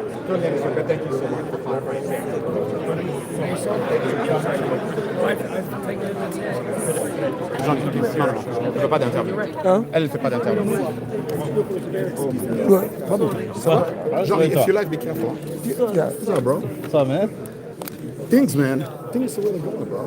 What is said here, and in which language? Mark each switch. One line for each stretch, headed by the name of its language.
English: Thank you so much for clarifying.
French: Jean-Louis, non, elle ne fait pas d'interview. Elle ne fait pas d'interview.
English: Jean-Louis, if you like, be careful. Yeah, what's up, bro? What's up, man? Things, man. Things are really going, bro.